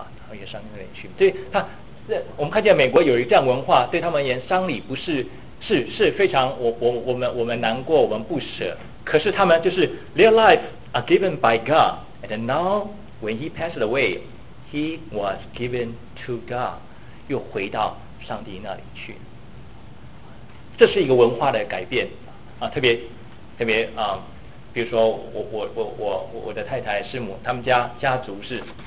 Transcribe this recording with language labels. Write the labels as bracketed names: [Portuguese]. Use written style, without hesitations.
[Chinese] 而且丧礼那里去，所以他，我们看见美国有一这样文化，对他们而言，丧礼不是是非常我们难过，我们不舍。可是他们就是 [English] their life are given by God， and now when he passed away， he was given to God， [Chinese] 又回到上帝那里去。这是一个文化的改变啊，特别啊，比如说我的太太师母，他们家族是。